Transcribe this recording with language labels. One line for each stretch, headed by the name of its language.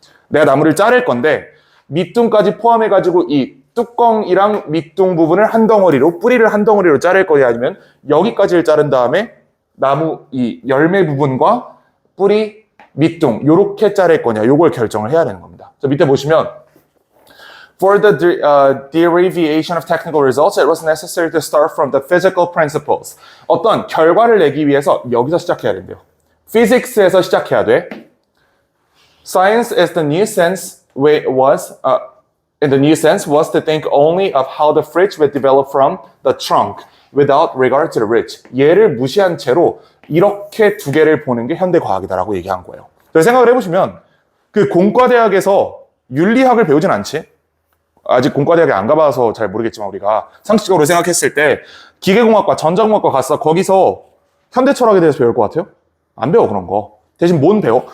Korean: 내가 나무를 자를 건데 밑둥까지 포함해가지고 이 뚜껑이랑 밑둥 부분을 한 덩어리로, 뿌리를 한 덩어리로 자를 거냐 아니면 여기까지를 자른 다음에 나무 이 열매 부분과 뿌리, 밑둥 요렇게 자를 거냐 요걸 결정을 해야 되는 겁니다.
English: 자, 밑에 보시면 For the derivation of technical results, it was necessary to start from the physical principles.
Korean: 어떤 결과를 내기 위해서 여기서 시작해야 된대요. Physics에서 시작해야 돼.
English: Science is the new sense in the new sense was to think only of how the fruit would develop from the trunk without regard to the root.
Korean: 얘를 무시한 채로 이렇게 두 개를 보는 게 현대 과학이다라고 얘기한 거예요. 그래서 생각을 해보시면 그 공과대학에서 윤리학을 배우진 않지. 아직 공과대학에 안 가봐서 잘 모르겠지만 우리가 상식적으로 생각했을 때 기계공학과, 전자공학과 갔어. 거기서 현대철학에 대해서 배울 것 같아요? 안 배워 그런 거. 대신 뭔 배워?